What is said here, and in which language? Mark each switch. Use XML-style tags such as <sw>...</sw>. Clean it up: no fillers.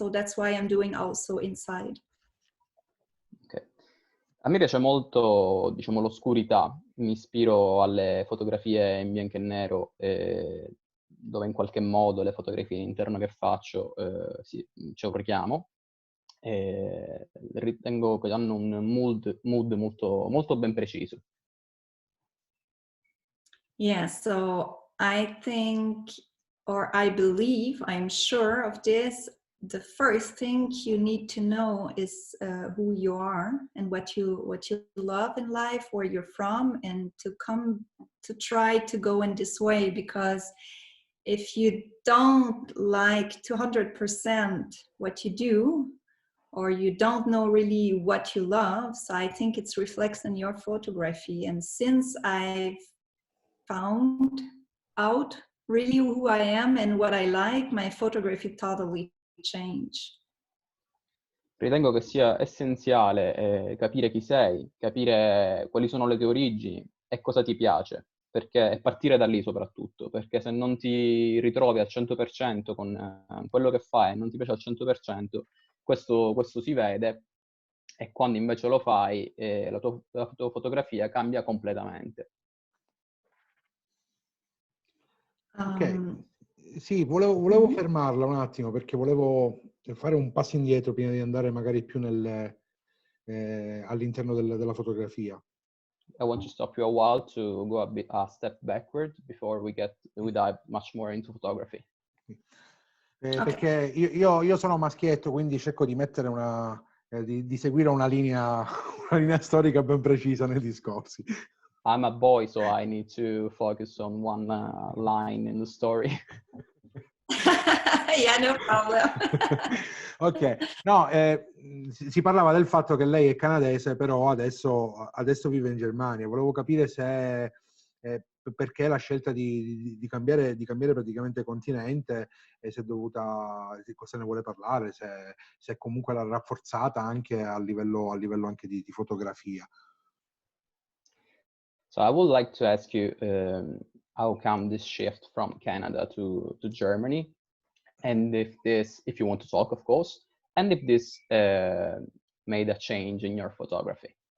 <en>So that's why I'm doing also inside. Ok.</en> <it>A me piace molto, diciamo, l'oscurità. Mi ispiro alle fotografie in bianco e nero, dove in qualche modo le fotografie all'interno che faccio sì, c'è un richiamo. Ritengo che hanno un mood molto, molto ben preciso.</it> <en>Yeah, so I think, or I believe, I'm sure of this, the first thing you need to know is who you are and what you love in life, where you're from, and to try to go in this way, because if you don't like 200% what you do, or you don't know really what you love, so I think it reflects in your photography. And since I've found out really who I am and what I like, my photography totally changed.</en> <it>Ritengo che sia essenziale capire chi sei, capire quali sono le tue origini e cosa ti piace, e partire da lì soprattutto, perché se non ti ritrovi al 100% con quello che fai e non ti piace al 100%, questo si vede, e quando invece lo fai la tua fotografia cambia completamente. Ok, sì, volevo fermarla un attimo perché volevo fare un passo indietro prima di andare magari più all'interno della fotografia.</it> <en>I want to stop you a while to go a step backward before we dive much more into photography. Okay.</en> <it>Perché io sono maschietto, quindi cerco di mettere di seguire una linea storica ben precisa nei discorsi.</it> <en>I'm a boy, so I need to focus on one line in the story. Yeah, no problem.</en> <it>Ok, no, si parlava del fatto che lei è canadese, però adesso vive in Germania. Volevo capire se perché la scelta di cambiare praticamente continente, e se è dovuta, cosa ne vuole parlare, se comunque l'ha rafforzata anche a livello anche di fotografia.</it> <en>So I would like to ask you how come this shift from Canada to Germany, and if you want to talk, of course, and if this made a change in your photography.</en>